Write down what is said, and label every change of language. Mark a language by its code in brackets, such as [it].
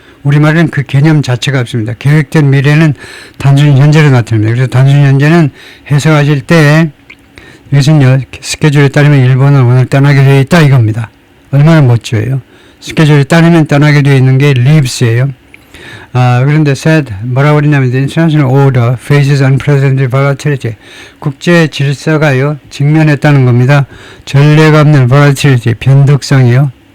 [ko] 우리말에는 그 개념 자체가 없습니다. 계획된 미래는 단순히 현재로 나타납니다. 그래서 단순히 현재는 해석하실 때 이것은요 스케줄에 따르면 일본을 오늘 떠나게 되어 있다 이겁니다. 얼마나 멋져요. 스케줄에 따르면 떠나게 되어 있는 게 leaves예요. 그런데 [en] said [ko] 뭐라고 그러냐면 [en] the international order faces unprecedented volatility. [ko] 국제 질서가요 직면했다는 겁니다. 전례가 없는 volatility 변덕성이요.